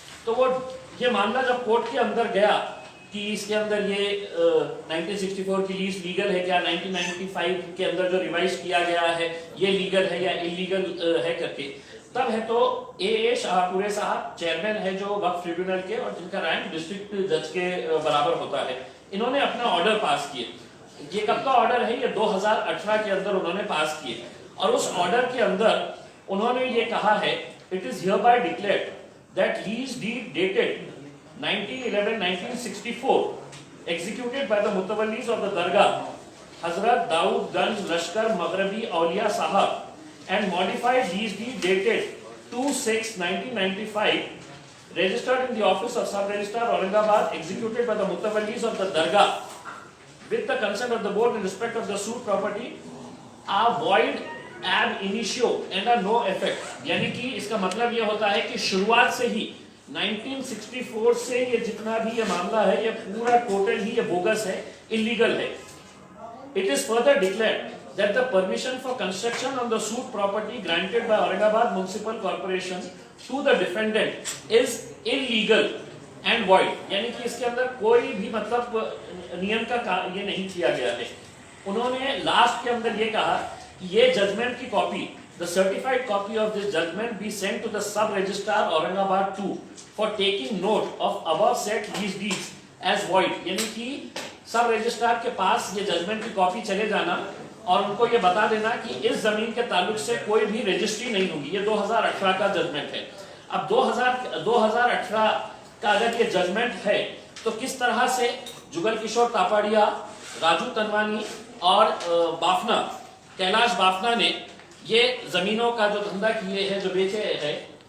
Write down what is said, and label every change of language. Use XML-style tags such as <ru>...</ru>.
<hi>तो वो ये मामला जब कोर्ट के अंदर गया कि इसके अंदर ये 1964 की लीज लीगल है क्या, 1995 के अंदर जो रिवाइज किया गया है ये लीगल है या इलीगल है करके, तब है तो ए शाहपुरे साहब चेयरमैन है जो वक्फ ट्रिब्यूनल के, और जिनका रैंक डिस्ट्रिक्ट जज के बराबर होता है, इन्होंने अपना ऑर्डर पास किए। ये कब का ऑर्डर है? ये 2018 के अंदर उन्होंने पास किए, और उस ऑर्डर के अंदर उन्होंने ये कहा है,</hi> <en>It is hereby declared that lease deed dated 1911-1964 executed by the Mutawallis of the Dargah Hazrat Daud Ganj Lashkar Maghrabi Auliya Sahab and modified lease deed dated 2/6/1995 registered in the office of Sub Registrar Aurangabad executed by the Mutawallis of the Dargah with the consent of the board in respect of the suit property are void ab initio and are no effect।</en> <hi>यानी कि इसका मतलब ये होता है कि शुरुआत से ही 1964 से ये जितना भी ये मामला है ये पूरा टोटल ही ये बोगस है, इलीगल है।</hi> <en>It is further declared that the permission for construction on the suit property granted by Aurangabad Municipal Corporation to the defendant is illegal and void।</en> <hi>यानी कि इसके अंदर कोई भी मतलब नियम का ये नहीं किया गया है। उन्होंने लास्ट के अंदर ये कहा कि ये जजमेंट की copy,</hi> <en>the certified copy of this judgment be sent to the sub registrar Aurangabad 2 for taking note of above said lease deeds as void।</en> <hi>यानी कि सब रजिस्ट्रार के पास ये जजमेंट की कॉपी चले जाना और उनको ये बता देना कि इस जमीन के ताल्लुक से कोई भी रजिस्ट्री नहीं होगी। ये 2018 का जजमेंट है। अब 2018 का अगर ये जजमेंट है तो किस तरह से जुगल किशोर तापड़िया, राजू तनवानी और बाफना, कैलाश बाफना ने ये जमीनों का जो धंधा किए हैं, जो बेचे हैं,</hi>